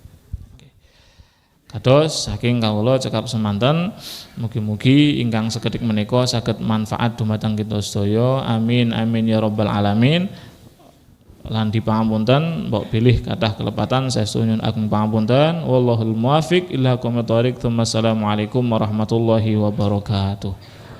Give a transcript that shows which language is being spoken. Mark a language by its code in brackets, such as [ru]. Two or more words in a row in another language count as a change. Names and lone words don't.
[jv] Kados saking kawula cekap semanten mugi-mugi ingkang sekedhik menika saged manfaat dumateng kita sedaya. [ar] آمين آمين يا رب العالمين. [jv] Lan dipangapunten mbok pilih kathah kelepatan saestu nyuwun agung pangapunten. [ar] والله الموفق إلى أقوم الطريق. السلام عليكم ورحمة الله وبركاته.